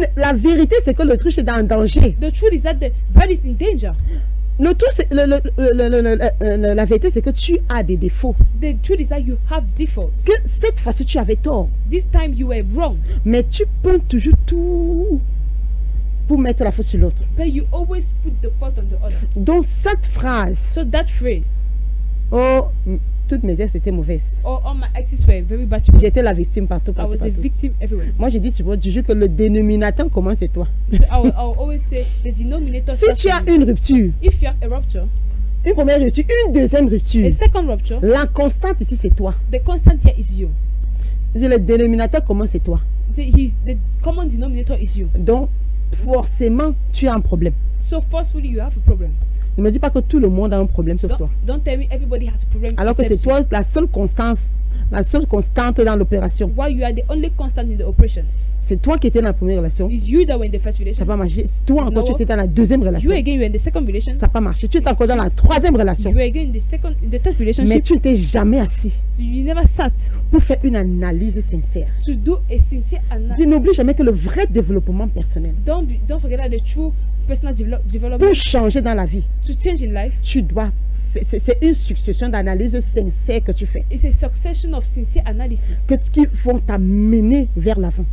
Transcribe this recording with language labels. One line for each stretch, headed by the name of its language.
French: La vérité, c'est que l'autruche est dans le danger.
English: The truth is that the bird is in danger.
French: La vérité, c'est que tu as des défauts.
English: The truth is that you have defaults.
French: Que cette fois-ci, tu avais tort.
English: This time you were wrong.
French: Mais tu peux toujours tout pour mettre la faute sur l'autre.
English: But you always put the fault on the other.
French: Donc cette phrase,
English: So that phrase,
French: oh, toutes mes ex étaient mauvaises.
English: all my exes were very bad to me.
French: J'étais la victime partout,
English: I
French: partout,
English: was a
French: partout.
English: victim everywhere.
French: Moi, j'ai dit toujours que le dénominateur commun, c'est toi.
English: So I will always say the denominator.
French: Si
English: starts
French: tu as
English: with you.
French: une rupture,
English: If you have a rupture,
French: une première rupture, une deuxième rupture,
English: a second rupture,
French: la constante ici, c'est toi.
English: the constant here is you.
French: Je dis, le dénominateur commun, c'est toi.
English: The common denominator is you.
French: Donc, forcément, tu as un problème.
English: So forcefully you have a problem.
French: Ne me dis pas que tout le monde a un problème sauf toi.
English: Don't tell me everybody has a problem.
French: Alors que c'est
English: except you.
French: toi la seule constante dans l'opération.
English: While you are the only constant in the operation.
French: C'est toi qui étais dans la première relation.
English: It's you that were in the first
French: Ça
English: relation.
French: n'a pas marché. Toi encore, tu étais dans la deuxième relation.
English: You again you were in the second relation.
French: Ça n'a pas marché. Tu étais encore dans la troisième relation.
English: You were again in the third
French: Mais
English: relationship.
French: tu n'étais jamais assis
English: So you never sat
French: pour faire une analyse sincère.
English: to do a sincere analysis.
French: N'oublie jamais que le vrai développement personnel,
English: Don't forget that the true personal development
French: pour changer dans la vie,
English: to change in life
French: tu dois. C'est une succession d'analyses sincères que tu fais,
English: is a succession of sincere analysis
French: qui vont t'amener vers l'avant,